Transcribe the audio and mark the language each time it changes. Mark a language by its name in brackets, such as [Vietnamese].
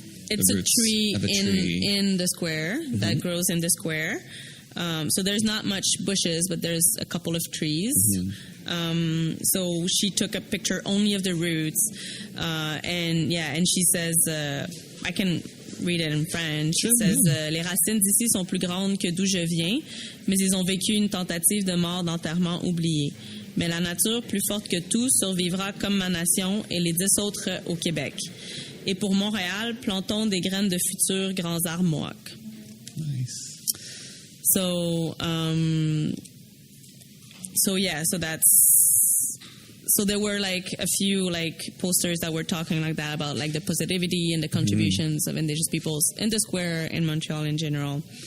[English] it's a tree in the square that grows in the square. So there's not much bushes, but there's a couple of trees. So she took a picture only of the roots, and she says, I can read it in French. It says, [French] les racines d'ici sont plus grandes que d'où je viens, mais ils ont vécu une tentative de mort d'enterrement oubliée. Mais la nature, plus forte que tout, survivra comme ma nation et les 10 autres au Québec. Et pour Montréal, plantons des graines de futurs grands arbres Mohawk. [English] Nice. So there were like a few like posters that were talking like that about like the positivity and the contributions of indigenous peoples in the square in Montreal in general.